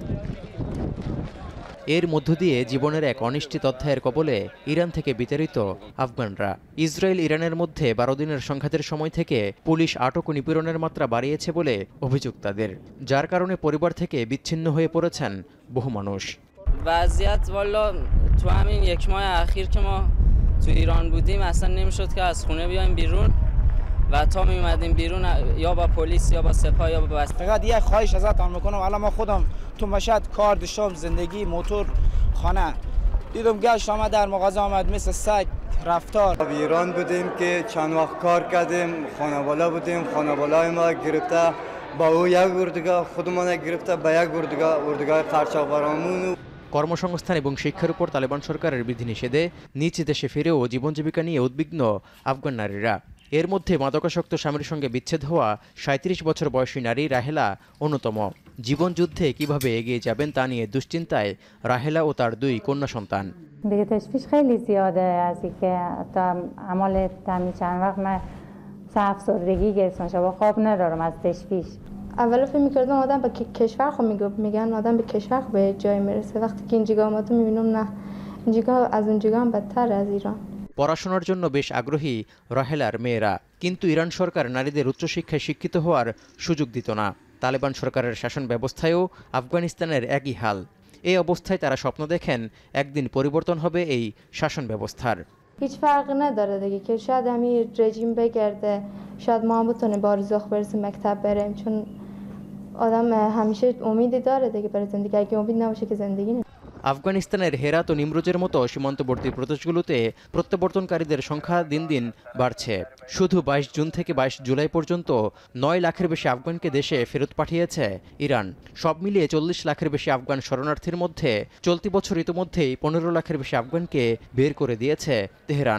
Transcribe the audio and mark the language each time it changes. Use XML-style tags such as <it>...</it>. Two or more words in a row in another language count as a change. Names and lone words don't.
<bn>এর মধ্য দিয়ে জীবনের এক অনিশ্চিত অধ্যায়ের কবলে ইরান থেকে বিতাড়িত আফগানরা। ইসরায়েল ইরানের মধ্যে 12 দিনের সংঘাতের সময় থেকে পুলিশ আটক ও নিপীড়নের মাত্রা বাড়িয়েছে বলে অভিযোগ তাদের, যার কারণে পরিবার থেকে বিচ্ছিন্ন হয়ে পড়েছেন বহু মানুষ।</bn> <fa>وضعیت والا تو همین یک ماه اخیر که ما تو ایران بودیم اصلا نمیشد که از خونه بیایم بیرون و تا می اومدیم بیرون یا با پلیس یا با سپاه یا با بسته. فقط یه خواهش ازتون میکنم، الان ما خودم تو مشهد کار داشتم، زندگی، موتور، خانه، دیدم گشت آمد در مغازه آمد مثل سگ رفتار. ایران بودیم که چند وقت کار کردیم، خانواده بودیم، خانواده‌های ما گرفته با او یک اردوگاه، خودمان گرفته با یک اردوگاه قرچاق‌برامون.</fa> <bn>কর্মসংস্থান এবং শিক্ষার উপর তালেবান সরকারের বিধিনিষেধে নিজ দেশে ফিরেও জীবন জীবিকা নিয়ে উদ্বিগ্ন আফগান নারীরা। এর মধ্যে মাদকাসক্ত স্বামীর সঙ্গে বিচ্ছেদ হওয়া 37 বছর বয়সী নারী রাহেলা অন্যতম। জীবন যুদ্ধে কিভাবে এগিয়ে যাবেন তা নিয়ে দুশ্চিন্তায় রাহেলা ও তার 2 কন্যা সন্তান।</bn> <fa>دیگه تشویش خیلی زیاده از اینکه تا عمل همین چند وقت من افسردگی گرفتم، شب خواب ندارم از تشویش. اول فکر می‌کردم آدم به کشور خود میگن آدم به کشور خود به جای میرسه، وقتی که اینجا اومدم میبینم نه، اینجا از اونجا هم بدتر از ایران.</fa> <bn>পড়াশোনার জন্য বেশ আগ্রহী রাহেলার মেয়েরা, কিন্তু ইরান সরকার নারীদের উচ্চশিক্ষায় শিক্ষিত হওয়ার সুযোগ দিত না। তালেবান সরকারের শাসন ব্যবস্থায়ও আফগানিস্তানের একই হাল। এই অবস্থায় তারা স্বপ্ন দেখেন একদিন পরিবর্তন হবে এই শাসন ব্যবস্থার।</bn> <fa>هیچ فرقی نداره دیگه که شاید همین رژیم بگرده، شاید ما هم بتونیم با رزق برسیم مکتب بریم، چون آدم همیشه امیدی داره دیگه برای زندگی، اگه امید نباشه که زندگی نمیشه.</fa> <bn>আফগানিস্তানের হেরাত ও নিমরোজের মতো সীমান্তবর্তী প্রদেশগুলোতে প্রত্যাবর্তনকারীদের সংখ্যা দিন দিন বাড়ছে। শুধু 22 জুন থেকে 22 জুলাই পর্যন্ত 9 লাখের বেশি আফগানকে দেশে ফেরত পাঠিয়েছে ইরান। সব মিলিয়ে 40 লাখের বেশি আফগান শরণার্থীর মধ্যে চলতি বছর ইতিমধ্যেই 15 লাখের বেশি আফগানকে বের করে দিয়েছে তেহরান।</bn>